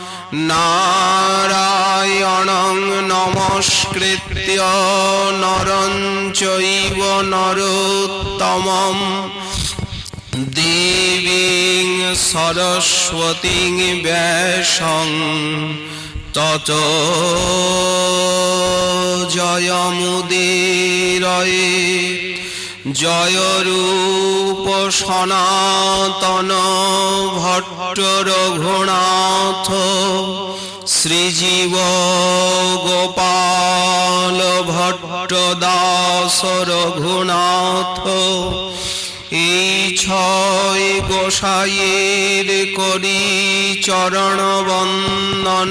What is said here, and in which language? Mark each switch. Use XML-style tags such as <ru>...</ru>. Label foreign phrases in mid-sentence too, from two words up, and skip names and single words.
<sa>नारायणं नमस्कृत्य नरं चैव नरोत्तमं देवीं सरस्वतीं व्यासं ततो जयमुदीरये जय रूप</sa> <bn>सनातन भट्ट रघुनाथ শ্রীজীব গোপাল ভট্ট দাস রঘুনাথ এই ছয় গোসাইয়ের করি চরণ বন্দন।</bn>